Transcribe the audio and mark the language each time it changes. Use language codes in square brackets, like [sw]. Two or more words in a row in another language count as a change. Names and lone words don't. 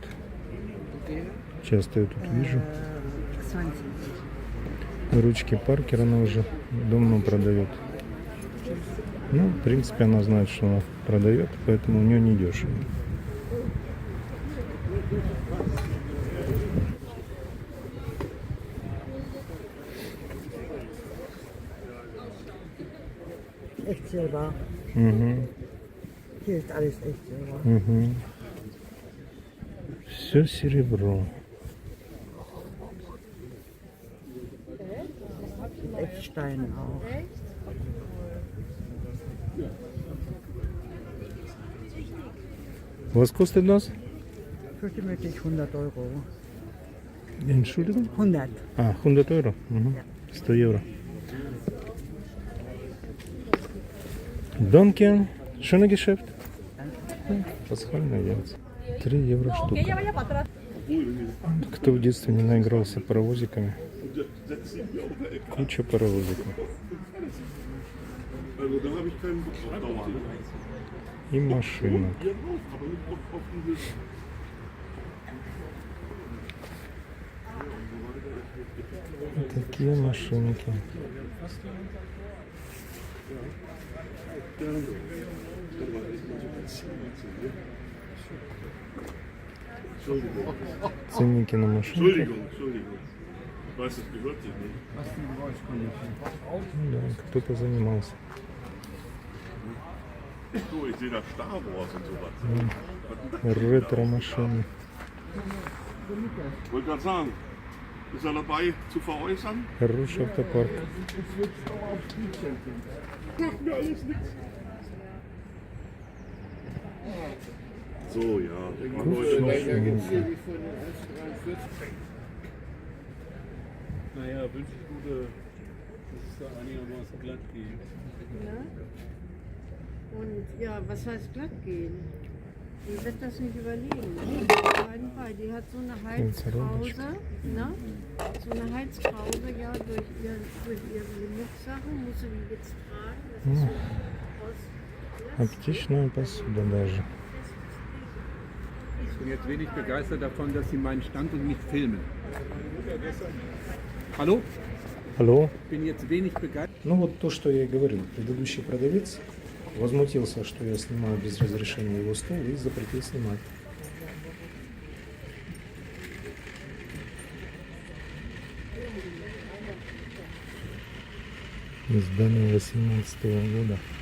[ru] Часто я тут вижу. Ручки Паркер она уже давно продает. Ну, в принципе, она знает, что она продает, поэтому у нее не дешево. [de] Echt Silber. [ru] Угу. [de] Hier ist alles echt Silber. [ru] Угу. Все серебро. [de] Echtstein auch. Was kostet das? Vermutlich 100 €. Entschuldigung? 100. [ru] А, 100 евро? Угу. 100 евро. [de] Danke. Schönes Geschäft. [ru] Пасхальное яйца. 3 евро штука. Кто в детстве не наигрался паровозиками? Куча паровозиков. И машинок. Такие машинки. Ценники на машинки. [de] Entschuldigung. Ich weiß, das gehört dir nicht. [ru] Да, кто-то занимался. [de] Du, ich sehe da Star Wars und sowas. [ru] Ретро-машины. [de] Ich wollte gerade sagen, ist er dabei zu veräußern? [ru] Хороший автопарк. [de] Macht mir alles nichts. So, ja. Wir machen heute [ru] Машинки. [de] Naja, wünsche ich gute, dass es da einigermaßen glatt geht. Ja. Und ja, was heißt glatt gehen? Die wird das nicht überleben. Auf keinen Fall. Die hat so eine Halskrause, ne? So eine Halskrause, ja, durch ihre Limit-Sachen muss sie die jetzt tragen. Das ist so aus Glas. [ru] Оптичная посуда даже. [de] Ich bin jetzt wenig begeistert davon, dass Sie meinen Stand und nicht filmen. Hallo? [ru] Алло. [de] Ich bin jetzt wenig begeistert. [ru] Ну вот то, что я и говорил. Предыдущий продавец возмутился, что я снимаю без разрешения его стол и запретил снимать. Здание 18-го года.